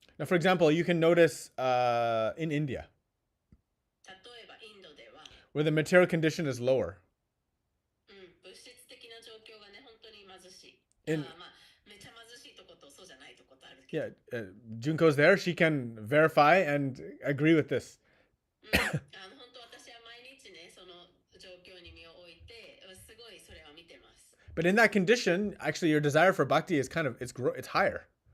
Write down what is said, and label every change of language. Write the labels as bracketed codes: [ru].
[en] Now, for example, you can notice in India, [ja] 例えばインドでは、 [en] where the material condition is lower. [ja] 物質的な状況がね、本当に貧しい。 [en] In- [ja] めちゃ貧しいとことそうじゃないとことあるけど。 [en] Yeah, Junko's there. She can verify and agree with this. [ja] 本当私は毎日ね、その状況に身を置いて、すごいそれは見てます。 [en] But in that condition, actually, your desire for bhakti is it's higher.